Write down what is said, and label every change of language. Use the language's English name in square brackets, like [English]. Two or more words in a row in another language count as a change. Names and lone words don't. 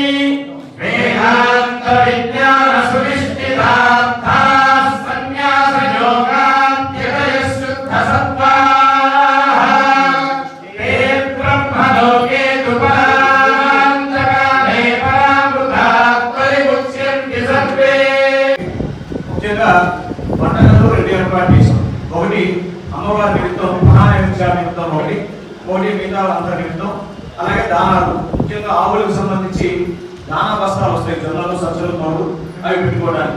[Sanskrit] वेदान्तविज्ञानसुनिश्चितार्थाः सन्न्यासयोगात्यतयः शुद्धसत्त्वाः ते ब्रह्मलोके तु परान्तकाले परामृतात् परिमुच्यन्ति सर्वे [Telugu] ముఖ్యంగా పండుగలు రెండు ఏర్పాటు చేసాం. ఒకటి అమ్మవారి నిమిత్తం, మహానైవేద్యాల నిమిత్తం ఒకటి మిగతా అందరి నిమిత్తం. అలాగే దానాలు, ముఖ్యంగా ఆవులకు సంబంధించి దానా బస్తాలు వస్తాయి, జొన్నలు సజ్జలు తోడు అవి పెట్టుకోవడానికి.